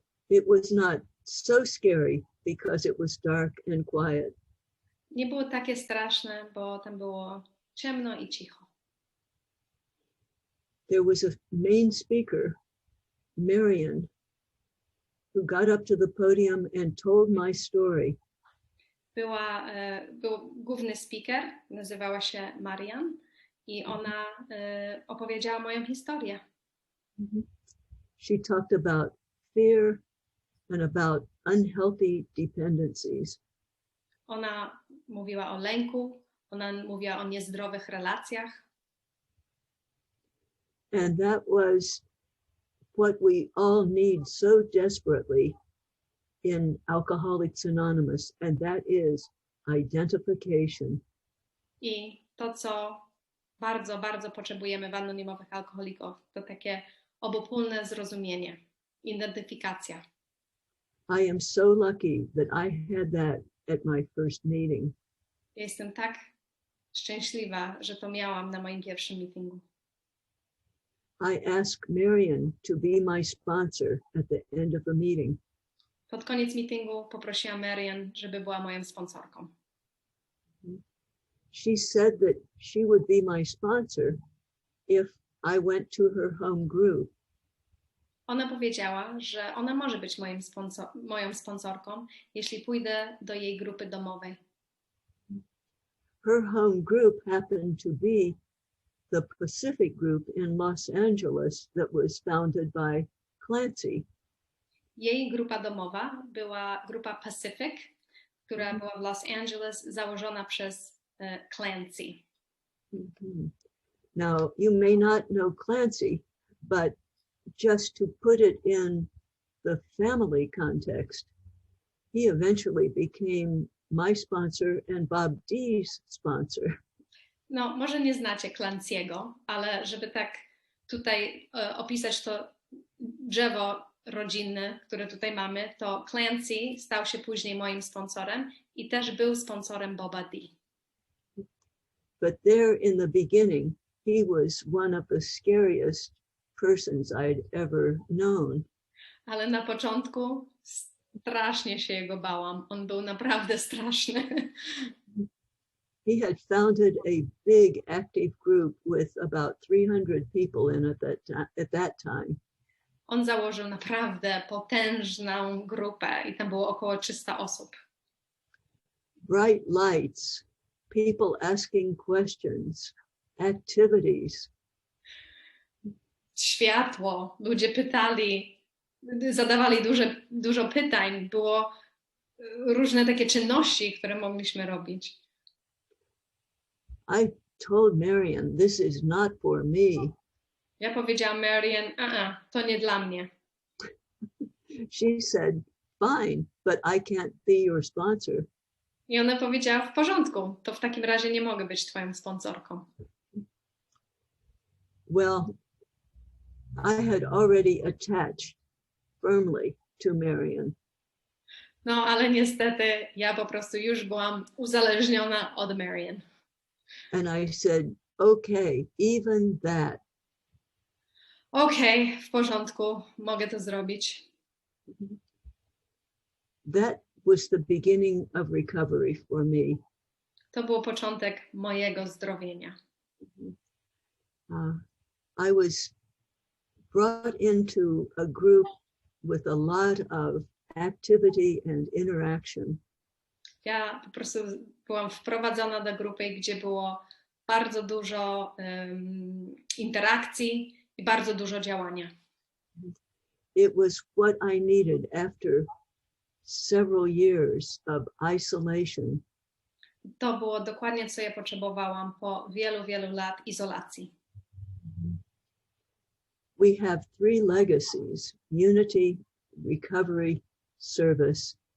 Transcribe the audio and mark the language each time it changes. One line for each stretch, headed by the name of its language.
English: It was not so scary because it was dark and quiet.
Polish: Nie było takie straszne, bo tam było ciemno i cicho.
English: There was a main speaker, Marion, who got up to the podium and told my story.
Polish: Był główny speaker, nazywała się Marian i ona opowiedziała moją historię.
English: She talked about fear and about unhealthy dependencies.
Polish: Ona mówiła o lęku, ona mówiła o niezdrowych relacjach.
English: And that was what we all need so desperately in Alcoholics Anonymous, and that is identification.
Polish: I to, co bardzo, bardzo potrzebujemy w anonimowych alkoholików, to takie obopólne zrozumienie, identyfikacja.
English: I am so lucky that I had that at my first meeting.
Polish: Jestem tak szczęśliwa, że to miałam na moim pierwszym meetingu.
English: I asked Marion to be my sponsor at the end of the meeting.
Polish: Pod koniec meetingu poprosiłam Marian, żeby była moją sponsorką.
English: She said that she would be my sponsor if I went to her home group.
Polish: Ona powiedziała, że ona może być moją sponsorką, jeśli pójdę do jej grupy domowej.
English: Her home group happened to be the Pacific group in Los Angeles that was founded by Clancy.
Polish: Jej grupa domowa była grupa Pacific, która była w Los Angeles, założona przez Clancy.
English: Now, you may not know Clancy, but just to put it in the family context, he eventually became my sponsor and Bob D's sponsor.
Polish: No, może nie znacie Clancy'ego, ale żeby tak tutaj opisać to drzewo rodzinne, które tutaj mamy, to Clancy stał się później moim sponsorem i też był sponsorem Boba D.
English: But there in the beginning, he was one of the scariest persons I'd ever known.
Polish: Ale na początku strasznie się jego bałam. On był naprawdę straszny.
English: He had founded a big active group with about 300 people in it at that time.
Polish: On założył naprawdę potężną grupę i tam było około 300 osób.
English: Bright lights, people asking questions, activities.
Polish: Światło, ludzie pytali, zadawali dużo pytań, było różne takie czynności, które mogliśmy robić.
English: I told Marion, this is not for me.
Polish: Ja powiedziałam Marian, to nie dla mnie.
English: She said, fine, but I can't be your sponsor.
Polish: I ona powiedziała, w porządku, to w takim razie nie mogę być twoją sponsorką.
English: Well, I had already attached firmly to Marion.
Polish: No, ale niestety ja po prostu już byłam uzależniona od Marian.
English: And I said, okay, even that.
Polish: Okej, w porządku, mogę to zrobić.
English: That was the beginning of recovery for me.
Polish: To był początek mojego zdrowienia.
English: I was brought into a group with a lot of activity and interaction.
Polish: Ja po prostu byłam wprowadzona do grupy, gdzie było bardzo dużo interakcji i bardzo dużo działania.
English: It was what I needed after several years of isolation.
Polish: To było dokładnie, co ja potrzebowałam po wielu, wielu lat izolacji.
English: We have three legacies: unity, recovery, service.